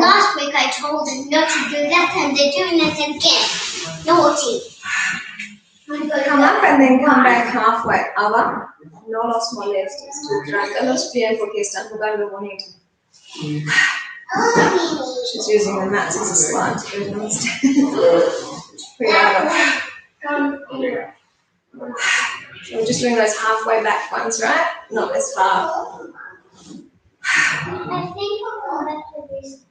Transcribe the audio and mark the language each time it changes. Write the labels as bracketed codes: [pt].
[en] Last week I told them not to do that, and they're doing it again. Naughty. Come up and then come back halfway. [es] Ava, no los molestes. Trátalo bien porque están jugando bonito. [en] She's using the mats as a slide to do them instead. So we're just doing those halfway back ones, right? Not as far. I think I'll go back to this.